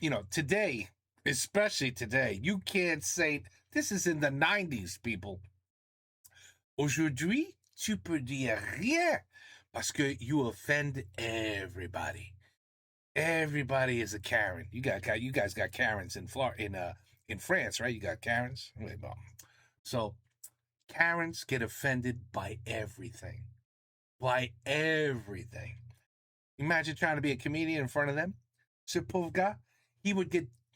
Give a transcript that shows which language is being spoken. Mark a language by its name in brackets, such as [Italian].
[English] Today, especially today, you can't say, this is in the 90s, people. [French] Aujourd'hui, tu peux dire rien parce que [English] you offend everybody. Everybody is a Karen. You guys got Karens in France, right? You got Karens. So Karens get offended by everything. By everything. Imagine trying to be a comedian in front of them. [French] Ce pauvre gars, [English] he would get